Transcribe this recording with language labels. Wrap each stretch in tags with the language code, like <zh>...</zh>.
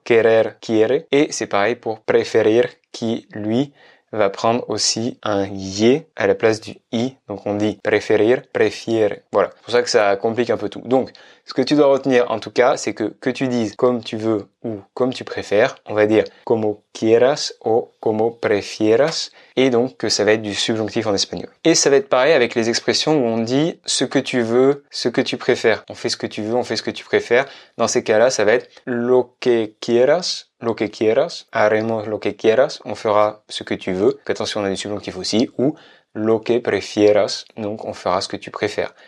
<fr>Querer, quiere. Et c'est pareil pour préférir qui, lui, va prendre aussi un ye à la place du i. Donc on dit préférir, préfiere. Voilà. C'est pour ça que ça complique un peu tout. Donc, ce que tu dois retenir en tout cas, c'est que tu dises comme tu veux ou comme tu préfères. On va dire</fr> <es>como quieras o como prefieras.</es> <fr>Et donc que ça va être du subjonctif en espagnol. Et ça va être pareil avec les expressions où on dit ce que tu veux, ce que tu préfères. On fait ce que tu veux, on fait ce que tu préfères. Dans ces cas-là, ça va être</fr> <es>lo que quieras, haremos lo que quieras,</es> <fr>on fera ce que tu veux. Attention, on a du subjonctif aussi. Ou</fr> <es>lo que prefieras,</es> <fr>donc on fera ce que tu préfères.</fr>